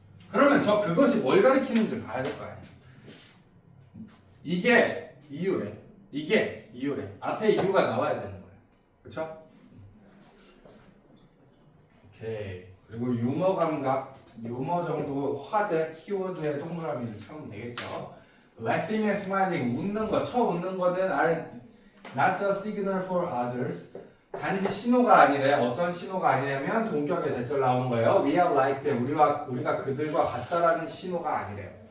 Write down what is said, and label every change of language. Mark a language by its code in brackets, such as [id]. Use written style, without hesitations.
[ko] 그러면 저 그것이 뭘 가리키는지 봐야 될 거 아니에요. 이게 이유래. 이게 이유래. 앞에 이유가 나와야 되는 거예요. 그렇죠? 오케이. 그리고 유머 감각, 유머 정도 화제 키워드의 동그라미를 쳐면 되겠죠. [en] Laughing and smiling, [ko] 웃는 거, 웃는 거는 [en] are not a signal for others. [ko] 단지 신호가 아니래. 어떤 신호가 아니냐면 동격의 대절 나오는 거예요. [en] We are like them. [ko] 우리가 그들과 같다라는 신호가 아니래요.